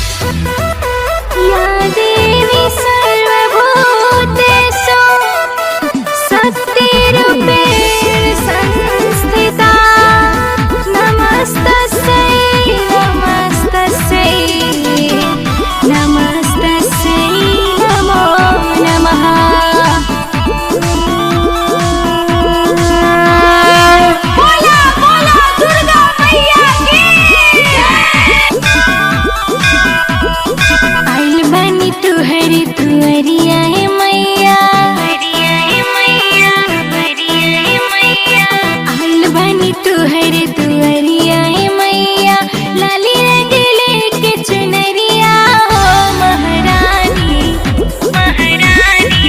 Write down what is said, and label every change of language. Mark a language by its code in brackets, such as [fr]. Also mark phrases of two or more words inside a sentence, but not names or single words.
[sa] या देवी सर्वभूतेषु शक्तिरूपेण संस्थिता नमस्तस्यै नमस्तस्यै नमस्तस्यै नमो नमः। [bho] बोला बोला दुर्गा मैया की। आइल बनी तुहरी तुअरिया है मैया, आइल बनी तुहरी तुअरिया है मैया, लाली रंग लेके चुनरिया हो महारानी महारानी।